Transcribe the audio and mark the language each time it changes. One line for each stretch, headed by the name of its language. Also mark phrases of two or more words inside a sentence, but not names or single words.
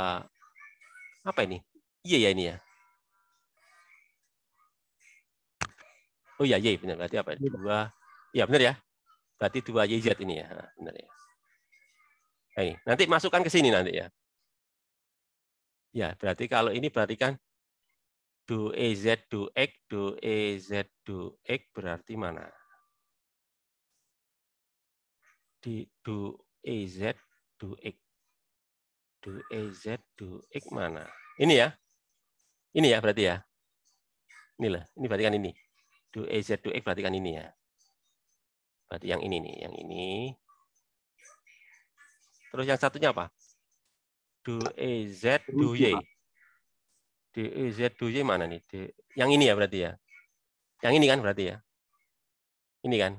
Indonesian: 2 Apa ini? Iya ya ini ya. Oh iya, Y benar. Berarti apa? 2. Iya benar ya. Berarti 2 YZ ini ya. Nah, benar ya. Nah, ini. Nanti masukkan ke sini nanti ya. Ya, berarti kalau ini berarti kan do EZ do X, do EZ do X berarti mana? Di do EZ do X. Do EZ do X mana? Ini ya. Ini ya berarti ya. Inilah, ini berarti kan ini. Do EZ do X berarti kan ini ya. Berarti yang ini nih, yang ini. Terus yang satunya apa? Do EZ do Y. Do EZ do Y mana nih? Yang ini ya berarti ya. Yang ini kan berarti ya. Ini kan.